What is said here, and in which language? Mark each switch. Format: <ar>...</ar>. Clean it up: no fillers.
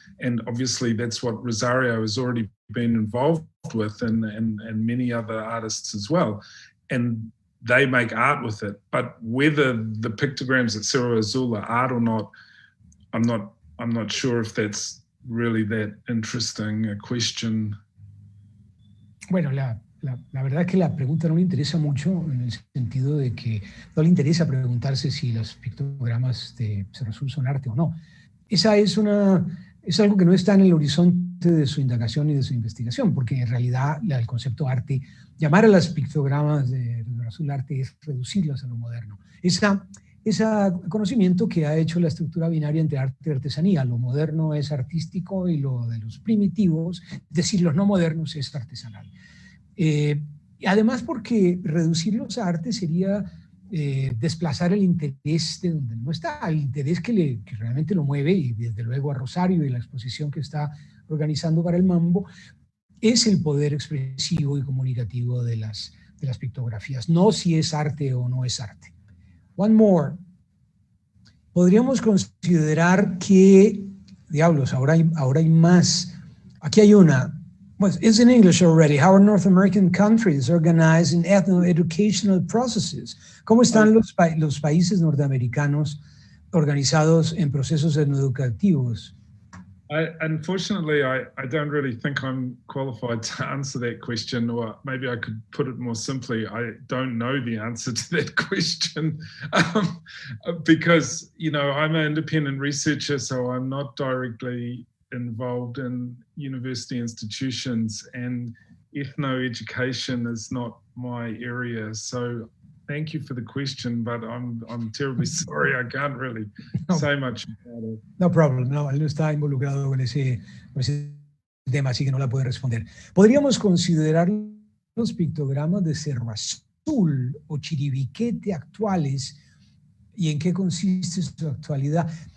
<en>And obviously that's what Rosario has already been involved with, and many other artists as well. And they make art with it. But whether the pictograms at Cerro Azul are art or not, I'm not sure if that's really that interesting a question.</en> <es>Bueno, la verdad es que la pregunta no le interesa mucho, en el sentido de que no le interesa preguntarse si los pictogramas de Cerro Azul son arte o no. Esa es algo que no está en el horizonte de su indagación y de su investigación, porque en realidad el concepto arte, llamar a las pictogramas de Cerro Azul arte es reducirlas a lo moderno. Esa ese conocimiento que ha hecho la estructura binaria entre arte y artesanía. Lo moderno es artístico y lo de los primitivos, es decir, los no modernos, es artesanal. Además, porque reducirlos a arte sería desplazar el interés de donde no está, el interés que realmente lo mueve, y desde luego a Rosario y la exposición que está organizando para el Mambo, es el poder expresivo y comunicativo de las pictografías, no si es arte o no es arte.</es> <en>One more.</en> <es>Podríamos considerar que, diablos, ahora hay más. Aquí hay una.</es> <en>Well, it's in English already. How are North American countries organized in ethno-educational processes?</en> <es>¿Cómo están los países norteamericanos organizados en procesos etnoeducativos?</es> <en>Unfortunately, I don't really think I'm qualified to answer that question, or maybe I could put it more simply. I don't know the answer to that question because, you know, I'm an independent researcher, so I'm not directly involved in university institutions, and ethno-education is not my area. So thank you for the question, but I'm terribly sorry. I can't really say much about it. No problem.</en> <es>No, él no está involucrado con ese tema, así que no la puede responder. Podríamos considerar los pictogramas de Cerro Azul o Chiribiquete actuales, y en qué consiste su actualidad.</es>